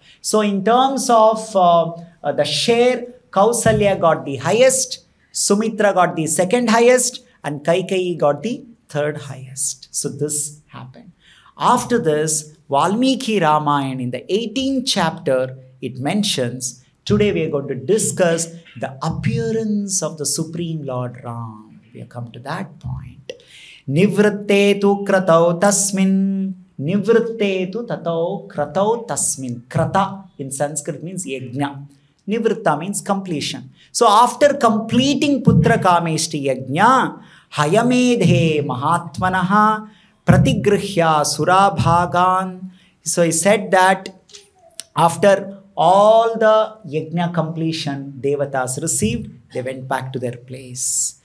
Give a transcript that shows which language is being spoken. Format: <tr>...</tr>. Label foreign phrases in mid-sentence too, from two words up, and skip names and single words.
<en>So in terms of the share, Kausalya got the highest, Sumitra got the second highest, and Kaikeyi got the third highest. So this happened. After this, Valmiki Ramayan in the 18th chapter, it mentions, today we are going to discuss the appearance of the Supreme Lord Ram. We have come to that point.</en> <sa>Nivrittetu kratau tasmin. Nivrittetu tatau kratau tasmin.</sa> <en>Krata in Sanskrit means yajna. Nivritta means completion. So after completing Putra Kameshti Yajna,</en> <sa>Hayamedhe Mahatmanaha Pratigrihya Surabhagan.</sa> <en>So he said that after all the Yajna completion, Devatas received, they went back to their place.</en>